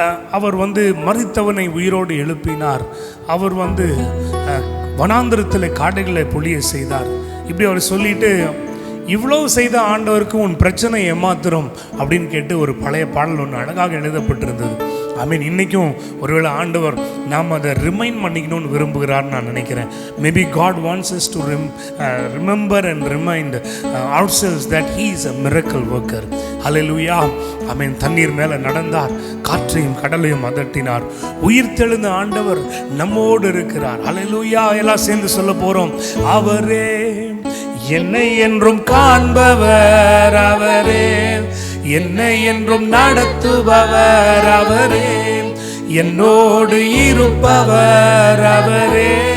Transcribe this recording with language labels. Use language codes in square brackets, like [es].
[ta] அவர் மரித்தவனை உயிரோடு எழுப்பினார். அவர் வனாந்திரத்தில் காடுகளை பொழிய செய்தார். இப்படி அவர் சொல்லிட்டு, இவ்வளவு செய்த ஆண்டவருக்கு உன் பிரச்சனை ஏமாத்திரம் அப்படின்னு கேட்டு ஒரு பழைய பாடல் ஒன்று அழகாக எழுதப்பட்டிருந்தது. ஐ மீன், இன்றைக்கும் ஒருவேளை ஆண்டவர் நாம் அதை ரிமைண்ட் பண்ணிக்கணும்னு விரும்புகிறார்னு நான் நினைக்கிறேன். [en] Maybe God wants us to remember and remind ourselves that he is a miracle worker. [ta] ஹல்லேலூயா. ஆமென். தண்ணீர் மேலே நடந்தார், காற்றையும் கடலையும் அதட்டினார். உயிர் தெழுந்த ஆண்டவர் நம்மோடு இருக்கிறார். ஹல்லேலூயா. எல்லாம் சேர்ந்து சொல்ல போகிறோம். அவரே என்னை என்றும் காண்பவர், அவரே என்னை என்றும் நடத்துபவர், அவரே என்னோடு இருப்பவர், அவரே.